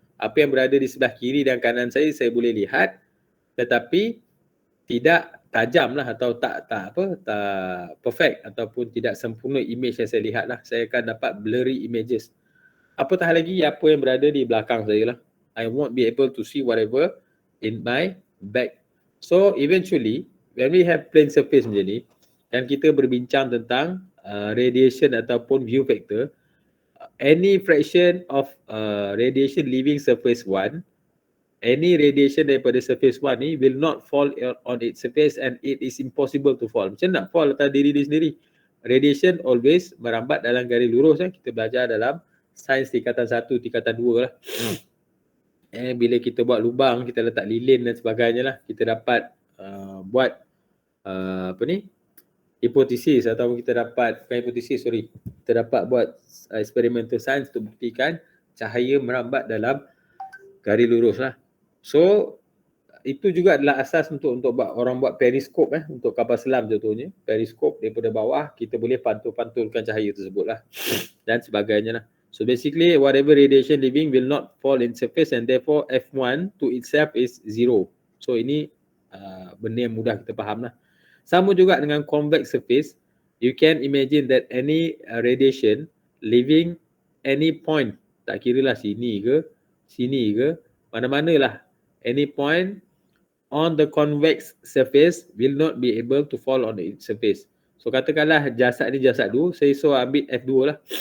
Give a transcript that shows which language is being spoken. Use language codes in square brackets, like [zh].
[ms] Apa yang berada di sebelah kiri dan kanan saya boleh lihat, tetapi tidak tajam lah atau tak perfect ataupun tidak sempurna image yang saya lihat lah. Saya akan dapat [en] blurry images. [ms] Apatah lagi apa yang berada di belakang saya lah. [en] I won't be able to see whatever in my back. So eventually, when we have plane surface [ms] macam ni, dan kita berbincang tentang [en] radiation ataupun view factor, any fraction of radiation leaving surface 1, any radiation daripada surface 1 ni will not fall on its surface and it is impossible to fall. [ms] Macam nak fall atas diri dia sendiri? Radiation always merambat dalam garis lurus. Kita belajar dalam sains tingkatan 1, tingkatan 2 lah. Bila kita buat lubang, kita letak lilin dan sebagainya lah, kita dapat buat hipotesis ataupun kita dapat, kita dapat buat [en] experimental science [ms] untuk buktikan cahaya merambat dalam garis lurus lah. So itu juga adalah asas untuk orang buat periskop untuk kapal selam contohnya. Periskop daripada bawah kita boleh pantul-pantulkan cahaya tersebut lah dan sebagainya lah. [en] So basically whatever radiation leaving will not fall in surface and therefore F1 to itself is 0. [ms] So ini benda yang mudah kita faham lah. Sama juga dengan convex surface. [en] You can imagine that any radiation leaving any point, [ms] tak kira lah sini ke, mana-mana lah, [en] any point on the convex surface will not be able to fall on its surface. [ms] So katakanlah jasad ni jasad 2, saya so ambil F2 lah.